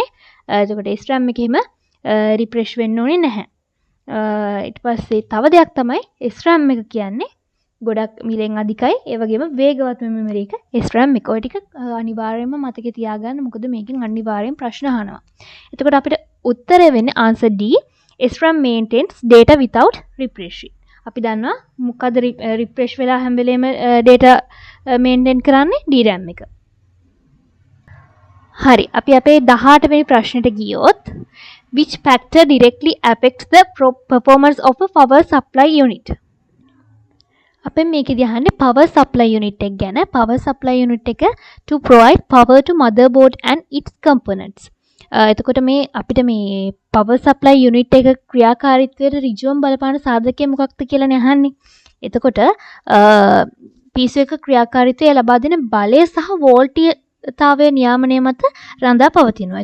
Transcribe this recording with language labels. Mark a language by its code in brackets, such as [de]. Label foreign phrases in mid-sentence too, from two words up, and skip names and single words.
[si] එතකොට SRAM එකේම රිෆ්‍රෙෂ් වෙන්න ඕනේ නැහැ. ඊට පස්සේ තව දෙයක් තමයි SRAM එක කියන්නේ ගොඩක් මිලෙන් අධිකයි. ඒ වගේම වේගවත් මෙමරි එක SRAM එක. ඔය ටික අනිවාර්යයෙන්ම මතකේ තියාගන්න. මොකද මේකෙන් අනිවාර්යෙන් ප්‍රශ්න අහනවා. එතකොට අපිට උත්තරය වෙන්නේ [en] answer D SRAM maintains data without refreshing. [si] අපි දන්නවා මොකද refresh වෙලා හැම වෙලේම [en] data maintain [si] කරන්නේ DRAM එක. හරි අපි අපේ 18 වෙනි ප්‍රශ්නෙට ගියොත් [en] which factor directly affects the performance of a power supply unit? [si] අපෙන් මේකෙදි අහන්නේ [en] power supply unit [si] එක ගැන. [en] power supply unit එක to provide power to motherboard and its components. [si] එතකොට මේ අපිට මේ [en] power supply unit [si] එක ක්‍රියාකාරීත්වයට ඍජුවම බලපාන සාධකය මොකක්ද කියලානේ අහන්නේ. එතකොට PC එක ක්‍රියාකාරීත්වය ලබා දෙන බලය සහ වෝල්ටීයතාවය නියාමනය මත රඳා පවතිනවා.